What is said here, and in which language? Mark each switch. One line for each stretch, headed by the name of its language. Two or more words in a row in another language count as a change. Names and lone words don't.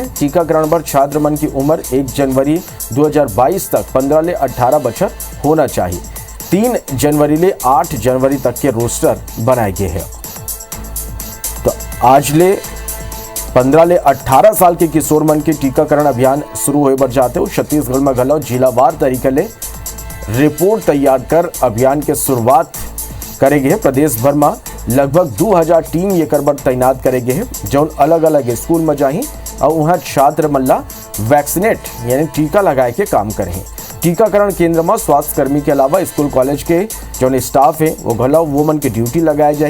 Chhattisgarhi: टीकाकरण पर छात्र मन की उम्र 1 जनवरी 2022 तक 15 ले 18 बछर होना चाहिए। 3 जनवरी ले 8 जनवरी तक के रोस्टर बनाए गए हैं। तो आज ले 15 ले 18 साल के किशोर मन के टीकाकरण अभियान शुरू होए बर जाते हो। छत्तीसगढ़ में घलो जिलावार तरीके ले रिपोर्ट तैयार कर अभियान के शुरुआत करेंगे। प्रदेश भर में लगभग 2000 टीम ये कर तैनात करेंगे हैं, जौन अलग अलग स्कूल में जाही और वहाँ छात्र मल्ला वैक्सीनेट यानी टीका लगाए के काम करें। टीकाकरण केंद्र में स्वास्थ्य कर्मी के अलावा स्कूल कॉलेज के जो स्टाफ है वो घला वो मन के ड्यूटी लगाए जाए।